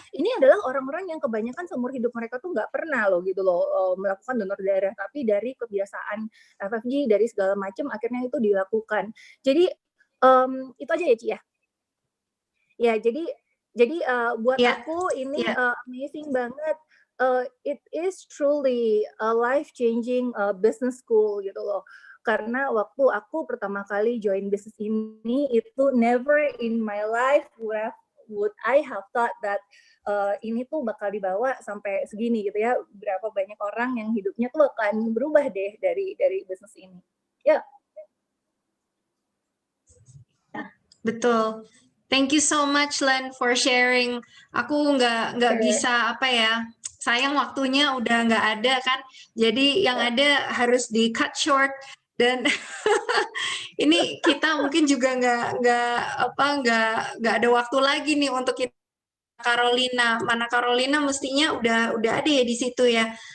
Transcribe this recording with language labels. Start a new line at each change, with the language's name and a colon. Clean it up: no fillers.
Indonesian: Ini adalah orang-orang yang kebanyakan seumur hidup mereka tuh nggak pernah loh gitu loh melakukan donor darah, tapi dari kebiasaan FFG dari segala macam akhirnya itu dilakukan. Jadi itu aja ya Ci ya. Ya jadi buat aku ini amazing banget.
English: It is truly a life changing business school
Indonesian: gitu loh. Karena waktu aku pertama kali join bisnis ini itu
English: never in my life would I have thought that
Indonesian: ini tuh bakal dibawa sampai segini gitu ya. Berapa banyak orang yang hidupnya tuh akan berubah deh dari bisnis ini. Ya. Betul.
English: Thank you so much Len for sharing.
Indonesian: Aku nggak bisa sayang waktunya udah nggak ada kan. Jadi yang ada harus di
English: cut short
Indonesian: dan ini kita mungkin juga nggak ada waktu lagi nih untuk kita. Carolina, mana Carolina mestinya udah ada ya di situ ya.